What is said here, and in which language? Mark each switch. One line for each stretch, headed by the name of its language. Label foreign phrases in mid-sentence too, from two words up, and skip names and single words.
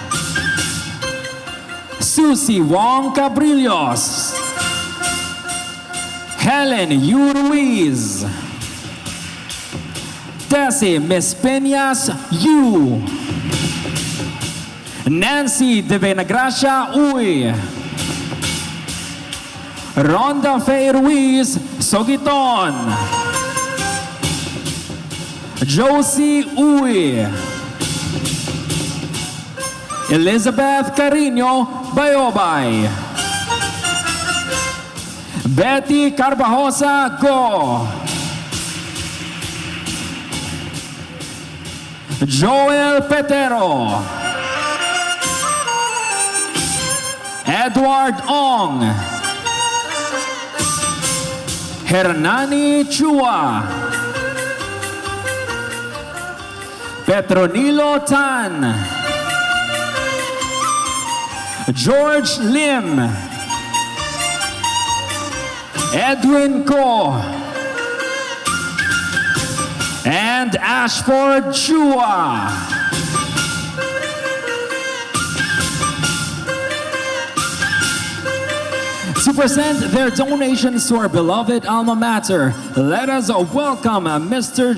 English: Susie Wong Cabrillos, Helen Yu Ruiz, Tessie Miss Peñas Yu, Nancy De Venagracia Uy, Rhonda Faye Ruiz Sogiton, Josie Uy, Elizabeth Carino Bayobay, Betty Carbajosa Go, Joel Petero, Edward Ong, Hernani Chua, Petronilo Tan, George Lim, Edwin Ko, and Ashford Chua. To present their donations to our beloved alma mater, let us welcome Mr.